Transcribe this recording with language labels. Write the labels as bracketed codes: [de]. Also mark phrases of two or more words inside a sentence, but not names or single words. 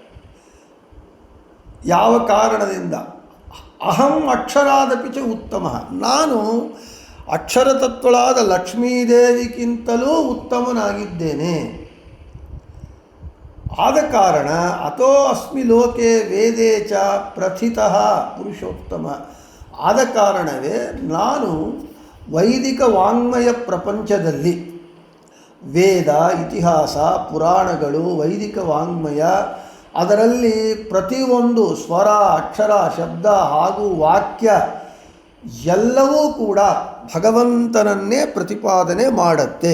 [kn] ಯಾವ ಕಾರಣದಿಂದ? [sa] ಅಹಂ ಅಕ್ಷರಾದಪಿ ಚ ಉತ್ತಮ, [kn] ನಾನು ಅಕ್ಷರ ತತ್ವಳಾದ ಲಕ್ಷ್ಮೀದೇವಿಗಿಂತಲೂ ಉತ್ತಮನಾಗಿದ್ದೇನೆ. ಆದ ಕಾರಣ [sa] ಅಥೋ ಅಸ್ಮಿ ಲೋಕೆ ವೇದೇ ಚ ಪ್ರಥಿತಃ ಪುರುಷೋತ್ತಮ. [kn] ಆದ ಕಾರಣವೇ ನಾನು ವೈದಿಕ ವಾಂಗ್ಮಯ ಪ್ರಪಂಚದಲ್ಲಿ ವೇದ, ಇತಿಹಾಸ, ಪುರಾಣಗಳು, ವೈದಿಕ ವಾಂಗ್ಮಯ, ಅದರಲ್ಲಿ ಪ್ರತಿಯೊಂದು ಸ್ವರ, ಅಕ್ಷರ, ಶಬ್ದ ಹಾಗೂ ವಾಕ್ಯ ಎಲ್ಲವೂ ಕೂಡ ಭಗವಂತನನ್ನೇ ಪ್ರತಿಪಾದನೆ ಮಾಡುತ್ತೆ.